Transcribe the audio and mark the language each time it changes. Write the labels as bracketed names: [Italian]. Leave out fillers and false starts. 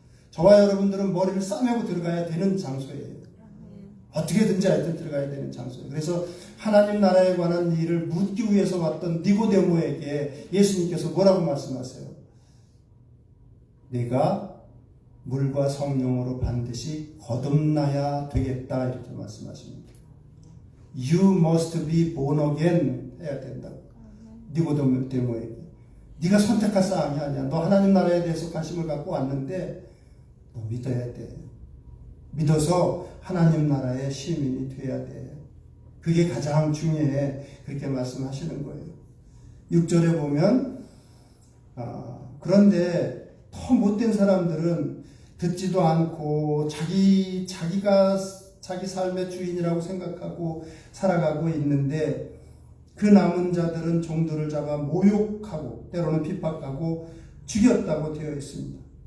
[Korean] 저와 여러분들은 머리를 싸매고 들어가야 되는 장소예요. 어떻게든지 하여튼 들어가야 되는 장소예요. 그래서 하나님 나라에 관한 일을 묻기 위해서 왔던 니고데모에게 예수님께서 뭐라고 말씀하세요? 내가 물과 성령으로 반드시 거듭나야 되겠다, 이렇게 말씀하십니다. [English] You must be born again 해야 된다고. [Korean] 니고데모에게. 네가 선택할 사항이 아니야. 너 하나님 나라에 대해서 관심을 갖고 왔는데 너 믿어야 돼. 믿어서 하나님 나라의 시민이 돼야 돼. 그게 가장 중요해. 그렇게 말씀하시는 거예요. 6절에 보면 그런데 더 못된 사람들은 듣지도 않고 자기가 자기 삶의 주인이라고 생각하고 살아가고 있는데, 그 남은 자들은 종들을 잡아 모욕하고 때로는 핍박하고 죽였다고 되어 있습니다.